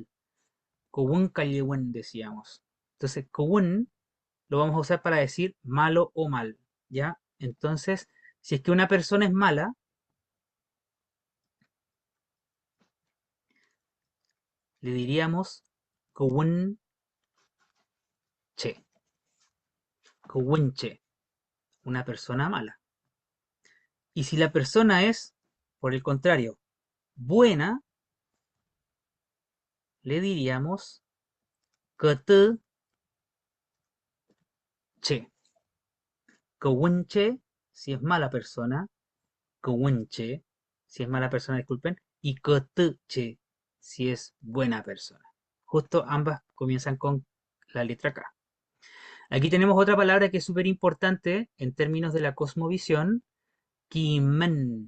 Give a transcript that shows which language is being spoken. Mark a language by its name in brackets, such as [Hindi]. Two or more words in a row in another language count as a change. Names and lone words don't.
[Mapuche] Kawun kaliwen [Spanish] decíamos. Entonces, kawun lo vamos a usar para decir malo o mal, ¿ya? Entonces, si es que una persona es mala, le diríamos [Mapuche] kawun che, kawun che, [Spanish] una persona mala. Y si la persona es, por el contrario, buena, le diríamos [Mapuche] kete che. Kawun che, [Spanish] si es mala persona, [Mapuche] kawun che, [Spanish] si es mala persona, disculpen, y Kotuche, si es buena persona. Justo ambas comienzan con la letra K. Aquí tenemos otra palabra que es súper importante en términos de la cosmovisión, Kimen.